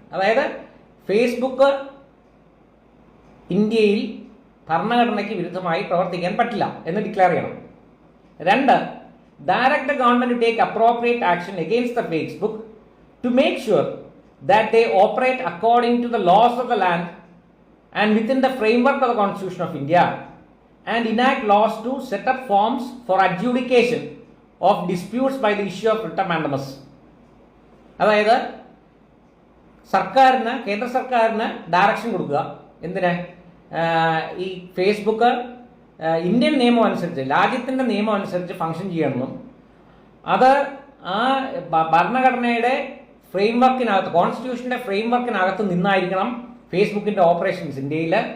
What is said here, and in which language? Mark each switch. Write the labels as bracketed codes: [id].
[ml] അതായത് ഫേസ്ബുക്ക് ഇന്ത്യയിൽ ഭരണഘടനയ്ക്ക് വിരുദ്ധമായി പ്രവർത്തിക്കാൻ പറ്റില്ല എന്ന് ഡിക്ലെയർ ചെയ്യണം. [en] 2, direct the government to take appropriate action against the Facebook to make sure that they operate according to the laws of the land and within the framework of the Constitution of India, and enact laws to set up forms for adjudication of disputes by the issue of writ of mandamus. [ml] അതായത് സർക്കാരിന്, കേന്ദ്ര സർക്കാരിന് direction കൊടുക്കുക. എന്തിന്? ഈ Facebook Indian നിയമം അനുസരിച്ച്, രാജ്യത്തിൻ്റെ നിയമം അനുസരിച്ച് ഫങ്ഷൻ ചെയ്യണമെന്നും അത് ആ ഭരണഘടനയുടെ ഫ്രെയിംവർക്കിനകത്ത്, കോൺസ്റ്റിറ്റ്യൂഷൻ്റെ ഫ്രെയിംവർക്കിനകത്ത് നിന്നായിരിക്കണം ഫേസ്ബുക്കിൻ്റെ ഓപ്പറേഷൻസ് ഇന്ത്യയിൽ.